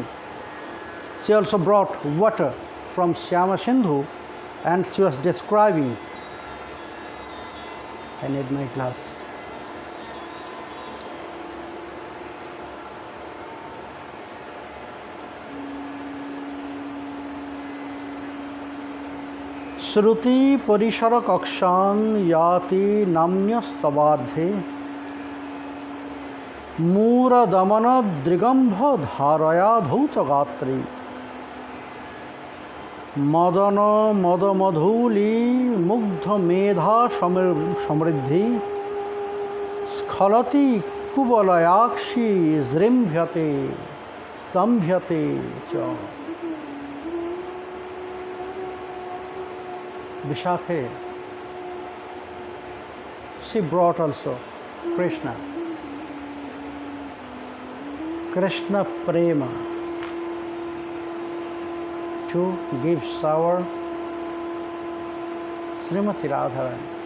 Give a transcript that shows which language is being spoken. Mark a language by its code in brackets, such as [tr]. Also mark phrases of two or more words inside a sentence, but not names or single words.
[en] She also brought water from Syama Sindhu and she was describing. I need my glass. [sa] श्रुति परिसर कक्षण यति नम्न्यस्तबधे मुर दमन दृगम्भ धारय धौत गात्री মদন মদমধূলি মুগ্ধ মেধা সমৃদ্ধি স্খলতি কুবলয়াক্ষী জৃম্ভ্যতে স্তম্ভ্যতে চ। [en] Vishakhe, she brought also Krishna. Krishna Prema to give sour Srimati Radharani.